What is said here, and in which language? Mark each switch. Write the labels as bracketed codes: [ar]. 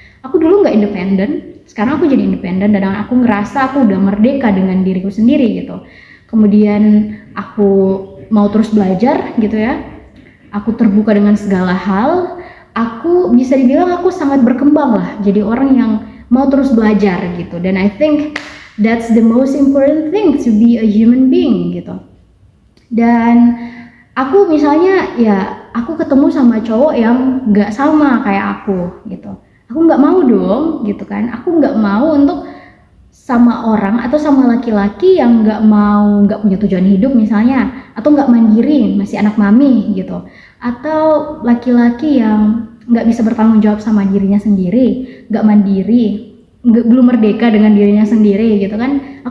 [id] Aku dulu nggak independen, sekarang aku jadi independen dan aku ngerasa aku udah merdeka dengan diriku sendiri gitu. Kemudian aku mau terus belajar gitu ya, aku terbuka dengan segala hal, aku bisa dibilang aku sangat berkembang lah, jadi orang yang mau terus belajar gitu. [en] Dan I think that's the most important thing to be a human being gitu. [id] Dan aku misalnya ya, aku ketemu sama cowok yang gak sama kayak aku gitu, aku gak mau dong gitu kan, aku gak mau untuk sama orang atau sama laki-laki yang gak punya tujuan hidup misalnya, atau gak mandiri, masih anak mami gitu, atau laki-laki yang gak bisa bertanggung jawab sama dirinya sendiri, gak mandiri, belum merdeka dengan dirinya sendiri gitu kan.